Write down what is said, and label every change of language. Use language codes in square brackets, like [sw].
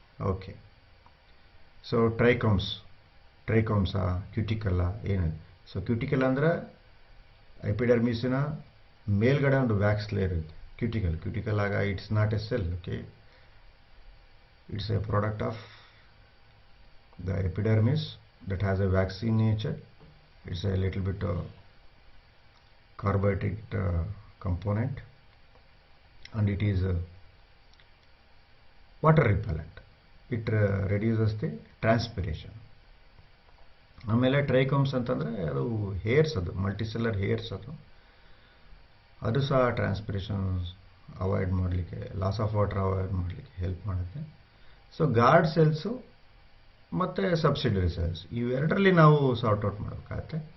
[kn] Okay, so ಟ್ರೈಕಾಮ್ಸಾ ಕ್ಯೂಟಿಕಲ್ಲ ಏನಿದೆ. So cuticle ಅಂದರೆ ಎಪಿಡರ್ಮಿಸಿನ ಮೇಲ್ಗಡೆ ಒಂದು ವ್ಯಾಕ್ಸ್ ಲೇಯರ್ ಇರುತ್ತೆ. [en] Cuticle ಆಗ it's not a cell. Okay, it's a product of the epidermis that has a waxy nature. It's a little bit carbohydrate component, and it is water repellent. It reduces the transpiration. [kn] ಆಮೇಲೆ trichomes ಅಂತಂದರೆ ಅದು hairs, ಅದು ಮಲ್ಟಿಸೆಲ್ಲರ್ hairs, ಅದು ಸಹ transpiration avoid ಮಾಡಲಿಕ್ಕೆ, loss of water avoid ಮಾಡಲಿಕ್ಕೆ help ಮಾಡುತ್ತೆ. So guard cells ಮತ್ತು ಸಬ್ಸಿಡರಿ ಸೆಲ್ಸ್ ಇವೆರಡರಲ್ಲಿ ನಾವು ಸಾರ್ಟ್ ಔಟ್ ಮಾಡಬೇಕಾಗತ್ತೆ.